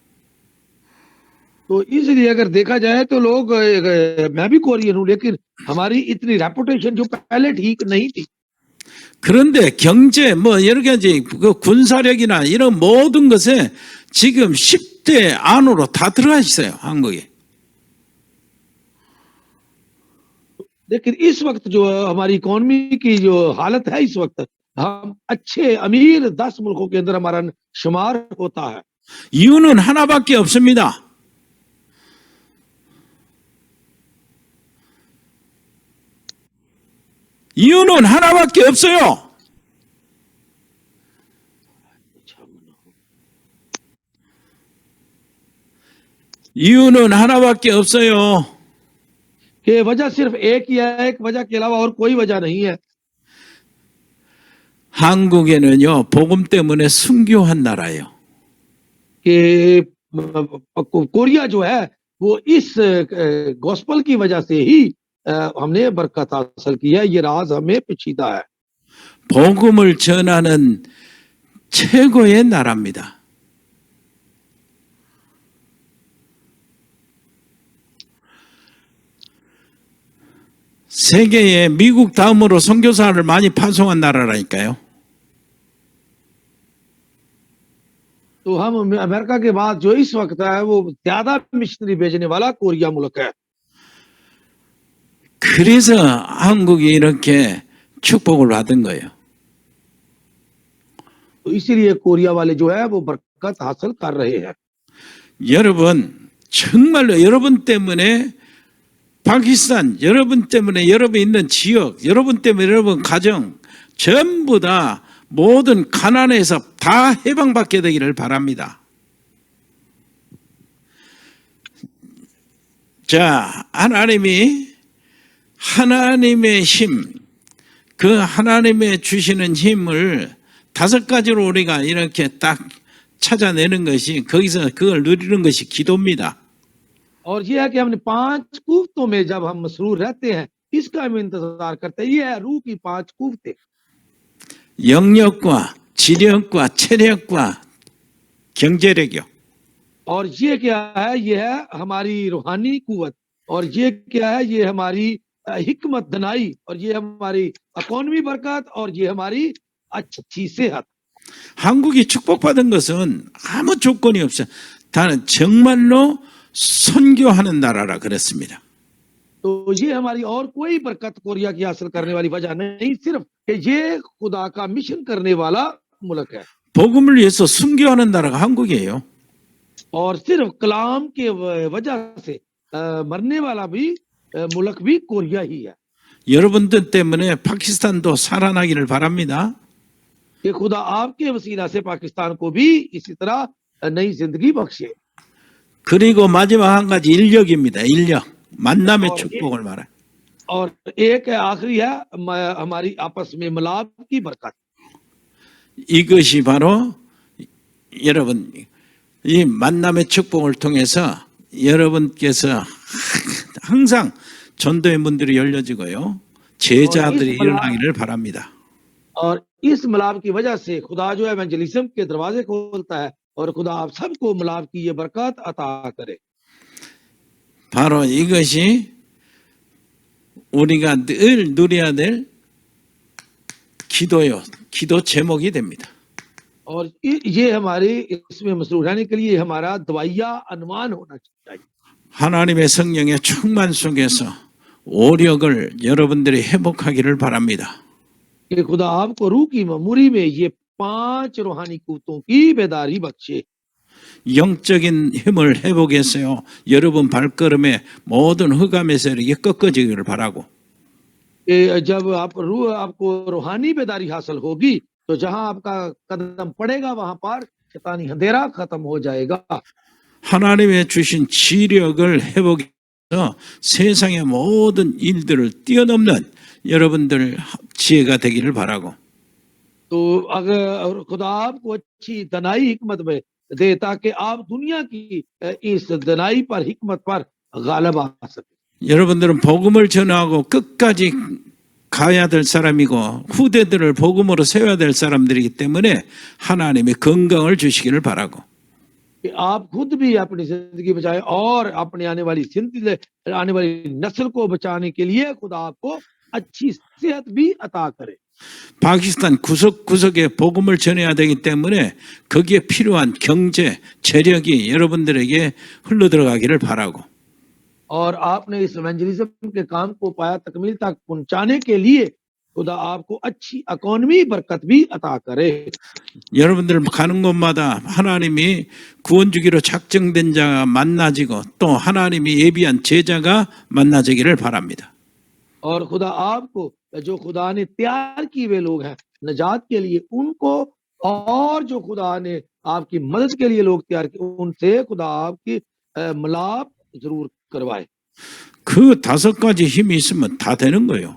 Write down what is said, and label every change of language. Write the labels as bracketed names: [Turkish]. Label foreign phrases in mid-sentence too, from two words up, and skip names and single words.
[Urdu] تو اس لیے اگر دیکھا جائے تو لوگ میں بھی کورین ہوں لیکن ہماری اتنی ریپوٹیشن جو پہلے ٹھیک نہیں تھی. [Korean] 그런데 경제 뭐 여러 가지 그 군사력이나 이런 모든 것에 지금 10대 안으로 다 들어가 있어요, 한국이. [Urdu] لیکن اس وقت جو ہماری اکانومی کی جو حالت ہے اس وقت ہم اچھے امیر 10 ملکوں کے اندر ہمارا شمار ہوتا ہے. [Korean] 이유는 하나밖에 없습니다. 이유는 하나밖에 없어요. 이유는 하나밖에 없어요. [Urdu] کہ وجہ صرف ایک ہی ہے، ایک وجہ کے علاوہ اور کوئی وجہ نہیں ہے. [Korean] 한국에는요, 복음 때문에 순교한 나라예요. [Urdu] کہ کوریا جو ہے وہ اس گاسپل کی وجہ سے ہی ہم نے برکت حاصل کی ہے. یہ راز ہمیں پیچیدہ ہے. [Korean] 복음을 전하는 최고의 나라입니다. 세계에 미국 다음으로 선교사를 많이 파송한 나라라니까요. [Urdu] تو ہم امریکہ کے بعد جو اس وقت ہے وہ زیادہ مشنری بھیجنے والا کوریا ملک ہے. [Korean] 그래서 한국이 이렇게 축복을 받은 거예요. [Urdu] تو اسی لیے کوریا والے جو ہے وہ برکت حاصل کر رہے ہیں. [Korean] 여러분, 정말로 여러분 때문에 파키스탄, 여러분 때문에 여러분 있는 지역, 여러분 때문에 여러분 가정 전부 다 모든 가난에서 다 해방받게 되기를 바랍니다. 자, 하나님의 힘, 그 하나님의 주시는 힘을 5가지로 우리가 이렇게 딱 찾아내는 것이, 거기서 그걸 누리는 것이 기도입니다. [Urdu] اور یہ ہے کہ ہم نے 5 قوتوں میں جب ہم مسرور رہتے ہیں اس کا ہم انتظار کرتے ہیں. یہ ہے روح کی 5 قوتیں. [Korean] 영역과 지력과 체력과 경제력이요. [Urdu] اور یہ کیا ہے? یہ ہے ہماری روحانی قوت. اور یہ کیا ہے؟ یہ ہماری حکمت دانائی. اور یہ ہماری اکانومی برکت. اور یہ ہماری اچھی صحت. [Korean] 한국이 축복받은 것은 아무 조건이 없어요. 다는 정말로 선교하는 나라라 그랬습니다. [Urdu] تو یہ ہماری اور کوئی برکت کوریا کی حاصل کرنے والی وجہ نہیں، صرف کہ یہ خدا کا مشن کرنے والا ملک ہے. [Korean] 복음을 위해서 순교하는 나라가 한국이에요. [Urdu] اور صرف کلام کے وجہ سے مرنے والا بھی ملک بھی کوریا ہی ہے. [Korean] 여러분들 때문에 파키스탄도 살아나기를 바랍니다. [Urdu] کہ خدا آپ کے وسیلہ سے پاکستان کو بھی اسی طرح نئی زندگی بخشے. [Korean] 그리고 마지막 한 가지 인력입니다. 인력. 만남의 축복을 말해. [Urdu] اور ایک آخری ہے ہماری آپس میں ملاپ کی برکت. [Korean] 이것이 바로 여러분 이 만남의 축복을 통해서 여러분께서 항상 전도의 문들이 열려지고요. 제자들이 일어나기를 바랍니다. [Urdu] اور اس ملاپ کی وجہ سے خدا جو ہے ایونجلزم کے دروازے کھولتا ہے اور خدا آپ سب کو ملاپ کی یہ برکت عطا کرے. [Korean] 바로 이것이 우리가 늘 누려야 될 기도요. 기도 제목이 됩니다. [Urdu] اور یہ ہمارے اس میں مسرور رہنے کے لیے ہمارا دوائیا انومان ہونا چاہیے. [Korean] 하나님의 성령의 충만 속에서 오력을 여러분들이 회복하기를 바랍니다. [Urdu] کہ خدا آپ کو روح کی معموری میں یہ 5 روحانی قوتوں کی بیداری بخشے. [Korean] 영적인 힘을 회복해서요. 여러분 발걸음에 모든 흑암의 세력이 꺾어지기를 바라고. [Urdu] جب آپ کو روحانی بیداری حاصل ہوگی تو جہاں آپ کا قدم پڑے گا وہاں پر شیطانی اندھیرا ختم ہو جائے گا. [Korean] 하나님의 주신 지력을 회복해서 세상의 모든 일들을 뛰어넘는 여러분들 지혜가 되기를 바라고. [Urdu] تو اگر خدا آپ کو اچھی دانائی حکمت میں دے تاکہ آپ دنیا کی اس دانائی پر حکمت پر غالب آ سکے. [Korean] 여러분들은 복음을 전하고 끝까지 가야 될 사람이고 후대들을 복음으로 세워야 될 사람들이기 때문에 하나님의 건강을 주시기를 바라고. [Urdu] کہ آپ خود بھی اپنی زندگی بچائے اور اپنے آنے والی نسل کو بچانے کے لیے خدا آپ کو اچھی صحت بھی عطا کرے. [Korean] 파키스탄 구석구석에 복음을 전해야 되기 때문에 거기에 필요한 경제, 재력이 여러분들에게 흘러들어가기를 바라고 [Urdu] اور آپ نے اس ایونجلزم کے کام کو پایہ تکمیل تک پہنچانے کے لیے خدا آپ کو اچھی اکانومی برکت بھی عطا کرے. [Korean] 여러분들 가는 곳마다 하나님이 구원 주기로 작정된 자가 만나지고 또 하나님이 예비한 제자가 만나지기를 바랍니다. [Urdu] اور خدا آپ کو جو خدا نے تیار کیے ہوئے لوگ ہیں نجات کے لیے ان کو، اور جو خدا نے آپ کی مدد کے لیے لوگ تیار کیے ان سے خدا آپ کی ملاپ ضرور کروائے. [Korean] 그 다섯 가지 힘이 있으면 다 되는 거예요.